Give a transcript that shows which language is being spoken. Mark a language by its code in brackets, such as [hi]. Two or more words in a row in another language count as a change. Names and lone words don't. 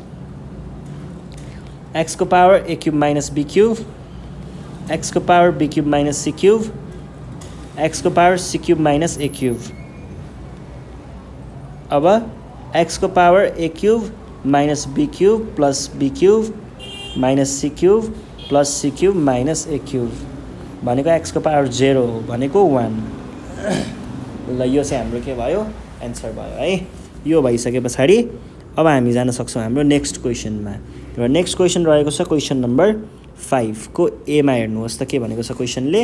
[en] x को power a cube minus b cube, x को power b cube minus c cube, x को power c cube minus a cube. अब x को power a cube minus b cube plus b cube minus c cube plus c cube minus a cube भनेको x को पावर 0 भनेको 1। [ne] ल यो चाहिँ हाम्रो के भयो, एन्सर भयो है। यो भइसके पछाडि अब हामी जान सक्छौँ हाम्रो [en] next questionमा। [ne] र [en] next question [ne] रहेको छ [en] question number 5 [ne] को एमा हेर्नुहोस् त के भनेको छ क्वेसनले।